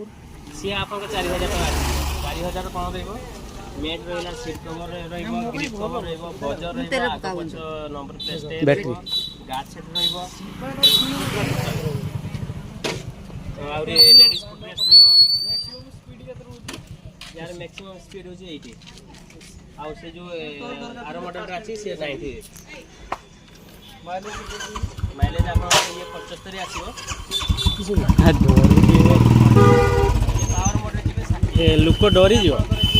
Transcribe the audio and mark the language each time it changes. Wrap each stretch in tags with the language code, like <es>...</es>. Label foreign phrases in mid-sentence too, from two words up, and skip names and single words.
<or>ସିଏ ଆପଣଙ୍କ 4,000 ଟଙ୍କା ଆସିବ 4,000 କ'ଣ ରହିବ ମେଟ୍ ରହିଲା</or> <en>seat cover</en> <or>ରହିବ</or> <en>grip cover</en> <or>ରହିବ ବଜର ରହିବ ଆଗ ପଛ</or> <en>number plate</en> <or>ବ୍ୟାଟେରୀ</or> <en>guard set</en> <or>ରହିବ ଆହୁରି</or> <en>ladies foot rest</en> <or>ରହିବ यार</or> <en>maximum speed</en> <or>हो 80 ଆଉ ସେ ଯୋଉ ଆର ମଡେଲଟା ଅଛି ସେ 90 ମାଇଲେଜ ଆପଣ ଇଏ 75 ଆସିବ</or> <en>power model</en> <or>ଯିବେ 60 ଲୋକ ଡରିଯିବ</or>